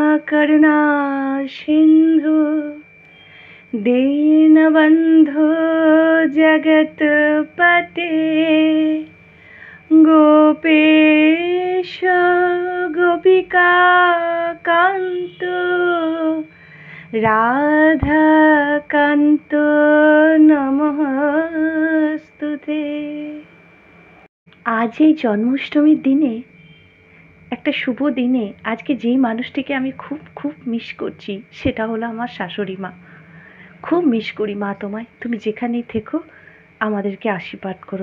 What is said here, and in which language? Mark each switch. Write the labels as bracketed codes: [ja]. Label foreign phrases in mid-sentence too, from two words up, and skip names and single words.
[sa] करुणा सिंधु दीनबंधु जगतपते गोपेश गोपिका कांत राधा कांत नमस्तुते। [bn] आज এই জন্মাষ্টমীর দিনে, একটা শুভ দিনে, আজকে যেই মানুষটিকে আমি খুব খুব মিস করছি সেটা হলো আমার শাশুড়ি মা। খুব মিস করি মা তোমায়, তুমি যেখানেই থেকো আমাদেরকে আশীর্বাদ করো।